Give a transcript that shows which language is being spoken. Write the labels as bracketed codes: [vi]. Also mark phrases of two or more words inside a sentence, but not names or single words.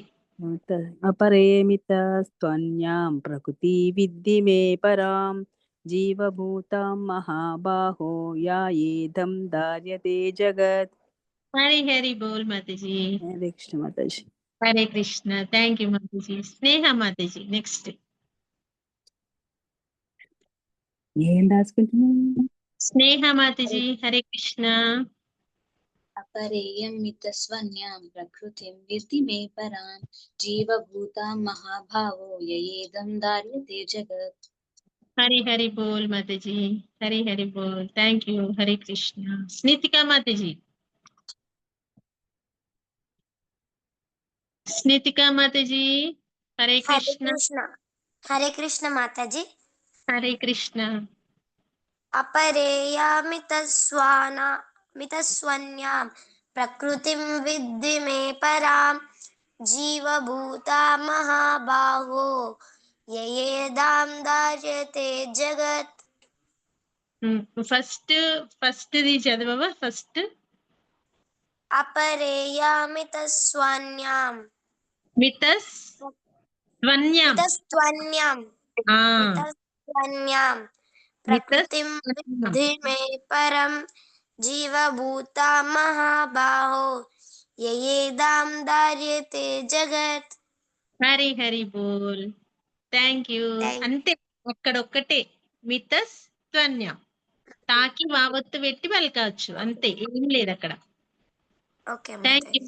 [sa] అపరేమిత స్తన్యాం ప్రకృతి విద్ధి మే పరాం జీవభూతం మహాబాహో యా ఏధం ధార్యతే జగత్. [te] హరి హరి బోల్ మాతాజీ. హరే కృష్ణ మాతాజీ. హరే కృష్ణ. [en] thank you [te] మాతాజీ. స్నేహ మాతాజీ నెక్స్ట్. ఏం రాసుకుంటున్నాను? స్నేహ మాతాజీ. హరే కృష్ణ. [sa] अपरेयमितस्वन्यां प्रकृतिं विद्धि मे परां जीवभूतां महाभावो येदं धार्यते जगत्. [hi] हरि हरि बोल माताजी. हरि हरि बोल. [en] thank you. [hi] हरे कृष्ण. स्नितिका माताजी. स्नितिका माताजी. हरे कृष्ण. हरे कृष्ण माताजी. हरे कृष्ण. [sa] मितस्वन्यां प्रकृतिं विद्धि मे परां जीवभूता महाबाहो येदां धार्यते जगत्. फस्ट दी चदववा. फस्ट अपरेयमितस्वन्यां. मितस्वन्यां प्रकृतिं विद्धि मे परं जीवभूता महाबाहो యయేదాం ధార్యతే జగత్. [te] హరి హరి బోల్. [en] thank you. [te] అంతే, అక్కడొక్కటే మితస్త్వన్యం. తాకి వావత్తు పెట్టి పలకవచ్చు, అంతే, ఏం లేదు అక్కడ. ఓకే [en] thank you.